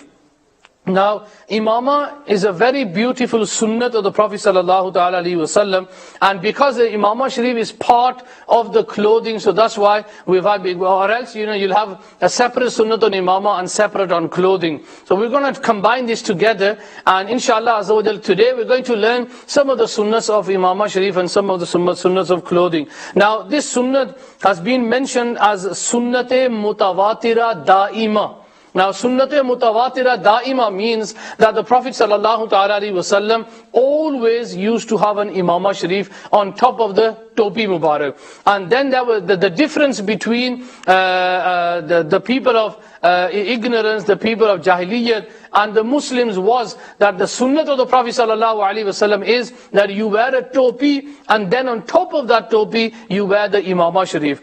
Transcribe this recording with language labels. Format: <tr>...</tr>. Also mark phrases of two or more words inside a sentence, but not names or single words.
<en>Now, Imama is a very beautiful sunnat of the Prophet</en> <ar>صلى الله تعالى عليه وسلم,</ar> <en>and because the</en> <ur>عمامہ شریف</ur> <en>is part of the clothing, so that's why we've had, or else you'll have a separate sunnat on Imama and separate on clothing. So we're going to combine this together, and</en> <ar>إن شاء الله عز وجل,</ar> <en>today we're going to learn some of the sunnats of</en> <ur>عمامہ شریف</ur> <en>and some of the sunnats of clothing. Now this sunnat has been mentioned as</en> <ur>سنتِ متواترہ دائمہ.</ur> <en>Now,</en> <ur>سنتِ متواترہ دائمہ</ur> <en>means that the Prophet</en> <ar>صلى الله تعالى عليه وسلم</ar> <en>always used to have an</en> <ur>عمامہ شریف</ur> <en>on top of the</en> <ur>ٹوپی مبارک.</ur> <en>And then there was the difference between the people of ignorance, the people of Jahiliyyat, and the Muslims was that the sunnat of the Prophet</en> <ar>صلى الله عليه وسلم</ar> <en>is that you wear a topi, and then on top of that topi you wear the</en> <ur>عمامہ شریف.</ur>